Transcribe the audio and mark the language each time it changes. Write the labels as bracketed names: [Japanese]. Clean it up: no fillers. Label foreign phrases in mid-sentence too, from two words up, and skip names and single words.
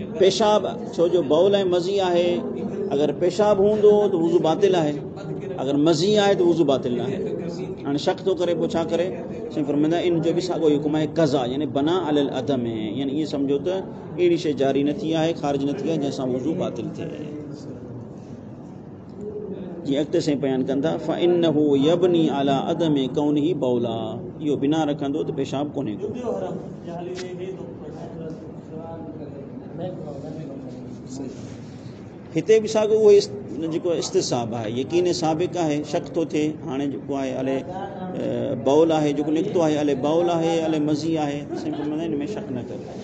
[Sindhi] पेशाब, छो जो बौल ऐं मज़ी आहे, अगरि पेशाब हूंदो त वुज़ू बातिल आहे, अगरि मज़ी आहे त वुज़ू बातिल न आहे। हाणे शक थो करे, पोइ छा करे, साईं फरमाईंदा इन जो बि साॻियो हुकुम आहे क़ज़ा, यानी [Arabic] بناء على العدم, [Sindhi] यानी ईअं सम्झो त अहिड़ी शइ जारी न थी आहे, ख़ारिज न थी आहे जंहिंसां वुज़ू बातिल थिए। जीअं अॻिते साईं बयानु कनि था [Arabic] فإنه يبني على عدم كونه بولا, [Sindhi] इहो बिना रखंदो त पेशाब कोन्हे को। हिते बि साॻियो उहो जेको इस्तिसाब आहे, यकीन साबिक़ आहे, शक थो थिए, हाणे जेको आहे अले बौल आहे जेको निकितो आहे, अले बौल आहे अले मज़ी आहे, साईं फरमाईंदा हिन में शक न करे।